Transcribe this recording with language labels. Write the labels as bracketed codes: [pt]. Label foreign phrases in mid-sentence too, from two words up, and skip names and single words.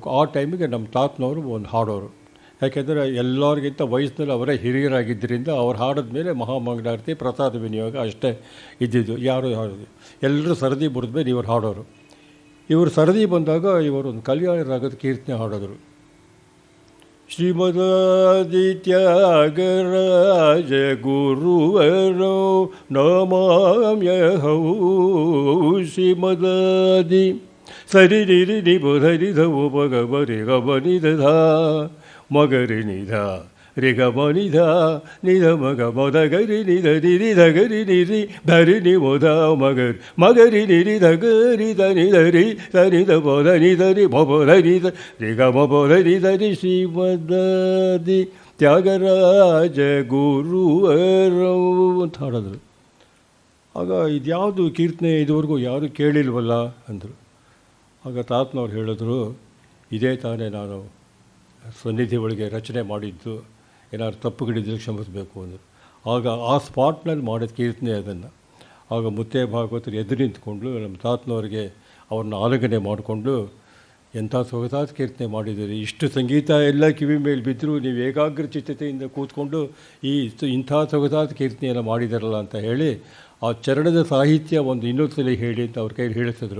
[kn] ಆ ಟೈಮಿಗೆ ನಮ್ಮ ತಾತನವರು ಒಂದು ಹಾಡೋರು. ಯಾಕೆಂದರೆ ಎಲ್ಲರಿಗಿಂತ ವಯಸ್ಸಿನಲ್ಲಿ ಅವರೇ ಹಿರಿಯರಾಗಿದ್ದರಿಂದ ಅವ್ರು ಹಾಡಿದ ಮೇಲೆ ಮಹಾಮಂಗಳಾರತಿ ಪ್ರಸಾದ ವಿನಿಯೋಗ ಅಷ್ಟೇ ಇದ್ದಿದ್ದು. ಯಾರು ಹಾಡೋದು ಎಲ್ಲರೂ ಸರದಿ ಬರೆದ ಮೇಲೆ ಇವರು ಹಾಡೋರು. ಇವರು ಸರದಿ ಬಂದಾಗ ಇವರು ಒಂದು ಕಲ್ಯಾಣ ರಾಗದ ಕೀರ್ತನೆ ಹಾಡೋರು. [sa] ಶ್ರೀಮದಾದಿತ್ಯಾಗರಾಜ ಗುರುವರೋ ನಮಾಮ್ಯಹೌ [kn] ಶ್ರೀಮದಾದಿ ಸರಿ ನಿರಿ ನಿಬಧರಿ ಧವು ಮಗಬರಿ ಗಮನಿಧ ಮಗರಿ ನಿಧ ರಿಗಮನಿಧ ನಿಧ ಮಗ ಮದಗರಿ ನಿಧ ನಿರಿ ಧಗರಿ ನಿರಿ ಧರಿ ನಿ ಮೊದ ಮಗರಿ ಮಗರಿ ನಿರಿ ಧಗರಿ ಧನಿ ಧರಿ ಧನಿ ಧ ಬೋಧನಿ ಧರಿ ಮೊಬೋಧನಿ ಧ ರಿಗಮ ಬೋಧನಿ ಧರಿ ಶ್ರೀಮದಾದಿ ತ್ಯಾಗರಾಜ ಗುರುವರವು ಅಂತ ಹಾಡಿದ್ರು. ಆಗ ಇದ್ಯಾವುದು ಕೀರ್ತನೆ ಇದುವರೆಗೂ ಯಾರೂ ಕೇಳಿಲ್ವಲ್ಲ ಅಂದರು. ಆಗ ತಾತನವ್ರು ಹೇಳಿದ್ರು, ಇದೇ ತಾನೇ ನಾನು ಸನ್ನಿಧಿ ಒಳಗೆ ರಚನೆ ಮಾಡಿದ್ದು, ಏನಾದ್ರು ತಪ್ಪುಗಳಿದ್ರೆ ಕ್ಷಮಿಸಬೇಕು ಅಂದರು. ಆಗ ಆ ಸ್ಪಾಟ್ನಲ್ಲಿ ಮಾಡಿದ ಕೀರ್ತನೆ ಅದನ್ನು. ಆಗ ಮುತ್ತಯ್ಯ ಭಾಗವತರು ಎದುರು ನಿಂತ್ಕೊಂಡು ನಮ್ಮ ತಾತನವ್ರಿಗೆ ಅವ್ರನ್ನ ಆಲೋಚನೆ ಮಾಡಿಕೊಂಡು, ಎಂಥ ಸೊಗಸಾದ ಕೀರ್ತನೆ ಮಾಡಿದ್ದೀರಿ, ಇಷ್ಟು ಸಂಗೀತ ಎಲ್ಲ ಕಿವಿ ಮೇಲೆ ಬಿದ್ದರೂ ನೀವು ಏಕಾಗ್ರಚಿತ್ತತೆಯಿಂದ ಕೂತ್ಕೊಂಡು ಇಂಥ ಸೊಗಸಾದ ಕೀರ್ತನೆಯನ್ನು ಮಾಡಿದಾರಲ್ಲ ಅಂತ ಹೇಳಿ ಆ ಚರಣದ ಸಾಹಿತ್ಯ ಒಂದು ಇನ್ನೊಂದು ಸಲ ಹೇಳಿ ಅಂತ ಅವ್ರ ಕೈಲಿ ಹೇಳಿಸಿದ್ರು.